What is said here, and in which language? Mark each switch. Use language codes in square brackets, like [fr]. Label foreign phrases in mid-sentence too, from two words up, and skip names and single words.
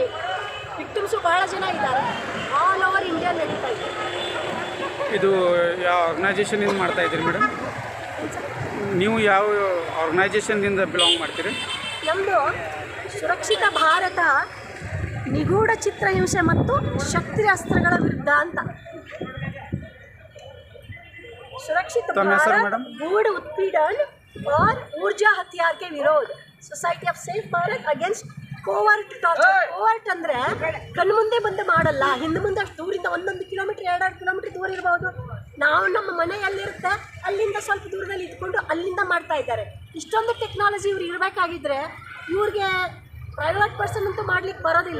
[kn] ವಿಕ್ಟಿಮ್ಸು ಭಾಳ ಜನ ಇದ್ದಾರೆ. [en] all over India [kn] ನಡೀತಾ ಇದೆ. ಇದು ಯಾವ ಆರ್ಗನೈಜೇಷನಿಂದ ಮಾಡ್ತಾ ಇದ್ದೀರಿ ಮೇಡಮ್? ನೀವು ಯಾವ ಆರ್ಗನೈಜೇಷನ್ನಿಂದ ಬಿಲಾಂಗ್ ಮಾಡ್ತೀರಿ? ನಮ್ಮದು ಸುರಕ್ಷಿತ ಭಾರತ ನಿಗೂಢ ಚಿತ್ರಹಿಂಸೆ ಮತ್ತು ಶಕ್ತಿ ಅಸ್ತ್ರಗಳ ವಿರುದ್ಧ ಅಂತ. [hi] सुरक्षित भारत गूढ़ उत्पीड़न और ऊर्जा हथियार के विरोध [en] Society of Safe Bharat against covert torture. [kn] ಕೋವರ್ಟ್ ಅಂದರೆ ಕಣ್ಣು ಮುಂದೆ ಬಂದು ಮಾಡಲ್ಲ, ಹಿಂದೆ ಮುಂದೆ ಅಷ್ಟು ದೂರಿಂದ 1 ಕಿಲೋಮೀಟ್ರ್ 2 ಕಿಲೋಮೀಟ್ರ್ ದೂರ ಇರ್ಬೋದು. ನಾವು ನಮ್ಮ ಮನೆ ಎಲ್ಲಿರುತ್ತೆ ಅಲ್ಲಿಂದ ಸ್ವಲ್ಪ ದೂರದಲ್ಲಿ ಇದ್ಕೊಂಡು ಅಲ್ಲಿಂದ ಮಾಡ್ತಾ ಇದ್ದಾರೆ. ಇಷ್ಟೊಂದು ಟೆಕ್ನಾಲಜಿ ಇವ್ರು ಇರಬೇಕಾಗಿದ್ದರೆ ಇವ್ರಿಗೆ [en] private person [kn] ಅಂತೂ ಮಾಡ್ಲಿಕ್ಕೆ ಬರೋದಿಲ್ಲ.